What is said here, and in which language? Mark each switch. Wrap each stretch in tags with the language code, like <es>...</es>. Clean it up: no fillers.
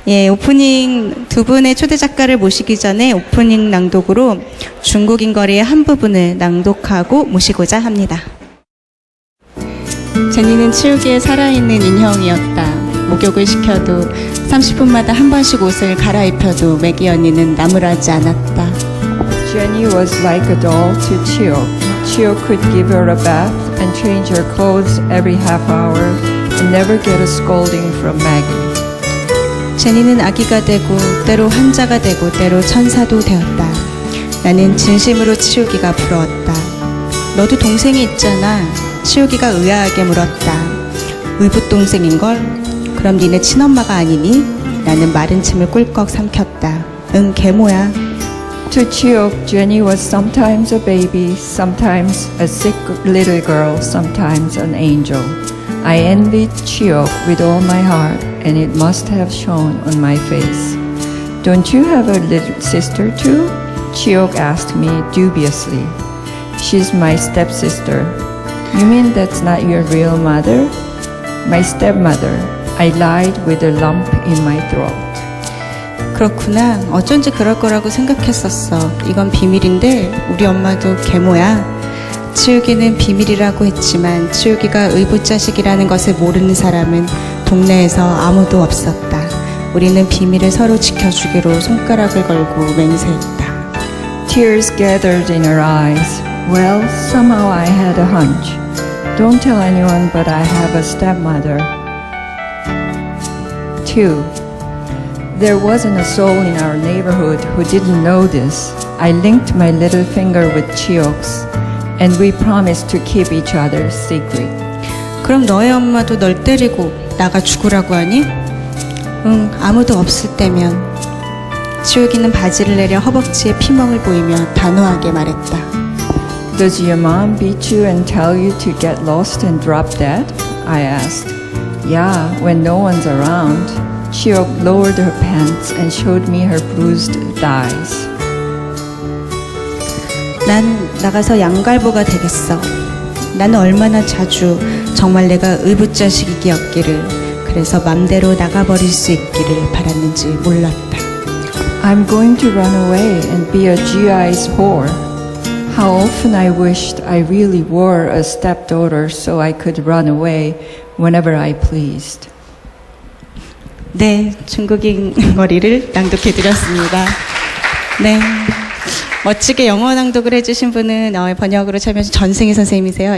<ko>오프닝 두 분의 초대 작가를 모시기 전에 오프닝 낭독으로 중국인 거리의 한 부분을 낭독하고 모시고자 합니다. 제니는 치우기에 살아있는 인형이었다. 목욕을 시켜도 30분마다 한 번씩 옷을 갈아입혀도 매기 언니는 나무라지 않았다.</ko> <en>Jenny was like a doll to Chio. Chio could give her a bath and change her clothes every half hour and never get a scolding from Maggie.</en> <ko>제니는 아기가 되고 때로 환자가 되고 때로 천사도 되었다. 나는 진심으로 치우기가 부러웠다. 너도 동생이 있잖아. 치우기가 의아하게 물었다. 의붓동생인걸? 그럼 니네 친엄마가 아니니? 나는 마른 침을 꿀꺽 삼켰다. 응, 걔모야.</ko> <en>To Chio, Jenny was sometimes a baby, sometimes a sick little girl, sometimes an angel. I envied Chio with all my heart, and it must have shown on my face. Don't you have a little sister too? Chio asked me dubiously. She's my stepsister. You mean that's not your real mother? My stepmother. I lied with a lump in my throat.</en> <ko>그렇구나. 어쩐지 그럴 거라고 생각했었어. 이건 비밀인데 우리 엄마도 계모야. 치우기는 비밀이라고 했지만 치우기가 의붓자식이라는 것을 모르는 사람은 동네에서 아무도 없었다. 우리는 비밀을 서로 지켜주기로 손가락을 걸고 맹세했다.</ko> <en>Tears gathered in her eyes. Well, somehow I had a hunch. Don't tell anyone, but I have a stepmother. 2. There wasn't a soul in our neighborhood who didn't know this. I linked my little finger with Chiok's, and we promised to keep each other's secret.</en> <ko>그럼 너의 엄마도 널 때리고 나가 죽으라고 하니? 응, 아무도 없을 때면. 치우기는 바지를 내려 허벅지에 피멍을 보이며 단호하게 말했다.</ko> <en>Does your mom beat you and tell you to get lost and drop dead? I asked. Yeah, when no one's around. Chiok lowered her pants and showed me her bruised thighs.</en> <ko>난 나가서 양갈보가 되겠어. 나는 얼마나 자주 정말 내가 의붓자식이었기를, 그래서 맘대로 나가버릴 수 있기를 바랐는지 몰랐다.</ko> <en>I'm going to run away and be a GI's whore. How often I wished I really were a stepdaughter so I could run away whenever I pleased.</en> <ko>네, 중국인 거리를 낭독해드렸습니다. 네, 멋지게 영어 낭독을 해주신 분은 번역으로 참여하신 전승희 선생님이세요.</ko>